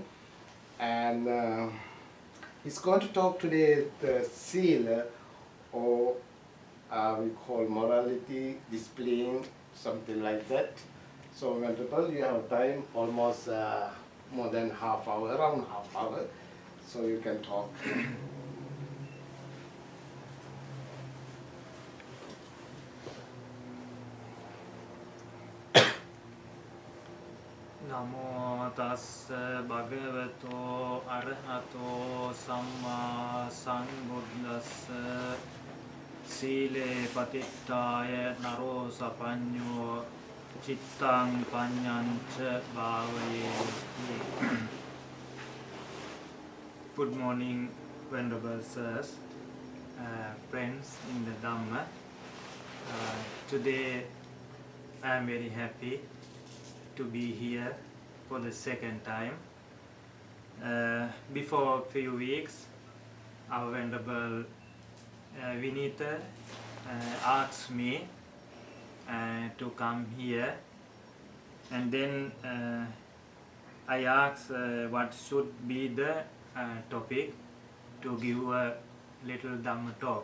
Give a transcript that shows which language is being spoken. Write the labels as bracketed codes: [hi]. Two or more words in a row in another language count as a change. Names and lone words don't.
[en] And he's going to talk today the Sila, or we call morality, displaying, something like that. So Venerable, you have time, almost more than half hour, around half hour, so you can talk. [pi] Namo tassa bhagavato arahato samma sambuddhassa sile patittaya naro sapanyo cittang panyancha bhavayeti. [en] Good morning, Venerable Sirs, friends in the Dhamma. Today I am very happy to be here for the second time. Before a few weeks, our Venerable Vinita asked me to come here, and then I asked what should be the topic to give a little Dhamma talk.